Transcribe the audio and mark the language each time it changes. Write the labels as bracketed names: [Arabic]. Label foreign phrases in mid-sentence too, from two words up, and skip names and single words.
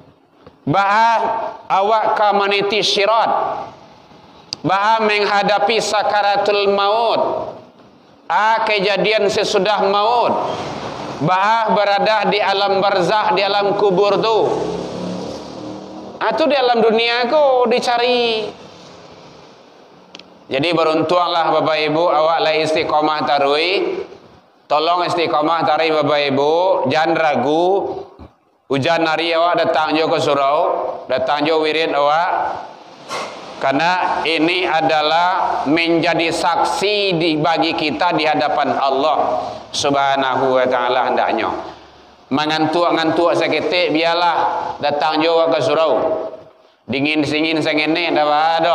[Minangkabau] Awak ka maniti syirat, [Indonesian] menghadapi sakaratul maut, kejadian sesudah maut, berada di alam barzah, di alam kubur tuh. Itu di alam dunia aku dicari. Jadi beruntunglah Bapak Ibu, [Minangkabau] awak lah istiqomah tarui. [Indonesian] Tolong istiqomah tarui Bapak Ibu, jangan ragu. [Minangkabau] Hujan hari awak datang jo ke surau, datang jo wirid awak. [Indonesian] Karena ini adalah menjadi saksi bagi kita di hadapan Allah [Arabic] سبحانه وتعالى [Indonesian] hendaknya. Mengantuk seketik biarlah, datang juga ke surau. [Minangkabau] Dingin-dingin sengene dah.